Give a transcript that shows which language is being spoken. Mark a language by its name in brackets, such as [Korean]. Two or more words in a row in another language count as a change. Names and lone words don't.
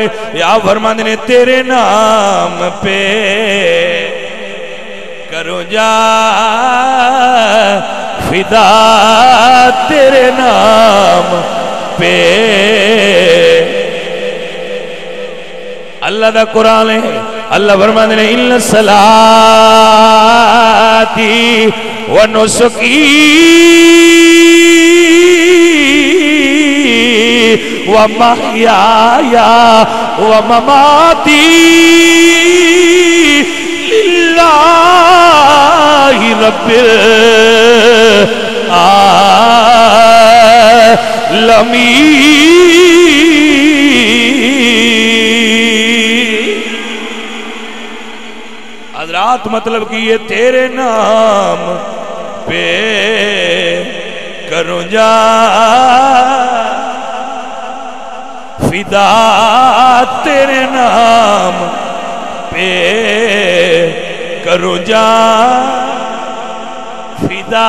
[Punjabi] یا فرماندے نے تیرے نام پہ کروں جا فدا تیرے نام پہ. اللہ دا قرآن ہے. اللہ فرماندے نے [Arabic] ان صلاتی و نسکی و محیایا و مماتی للہ رب العالمین. [Punjabi] حضرات مطلب کہ یہ تیرے نام پہ کروں جا فدا تیرے نام پہ کروں جا فدا.